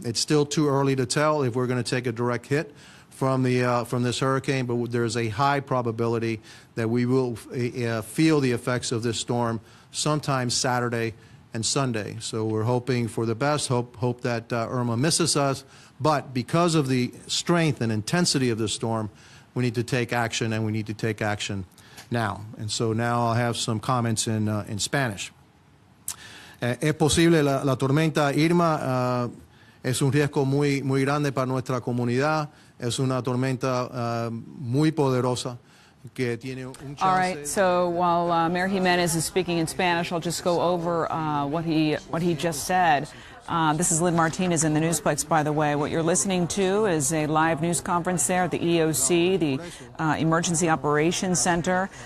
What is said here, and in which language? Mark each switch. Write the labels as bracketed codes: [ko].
[en] It's still too early to tell if we're going to take a direct hit from this hurricane, but there's a high probability that we will feel the effects of this storm sometime Saturday and Sunday. So we're hoping for the best, hope that Irma misses us. But because of the strength and intensity of the storm, we need to take action, and we need to take action now. And so now I'll have some comments in Spanish. [es] Es posible la tormenta Irma es un riesgo muy grande para nuestra comunidad. Es una tormenta muy poderosa. [en] All right, so while Mayor Giménez is speaking in Spanish, I'll just go over what he just said. This is Lynn Martinez in the Newsplex, by the way. What you're listening to is a live news conference there at the EOC, the Emergency Operations Center.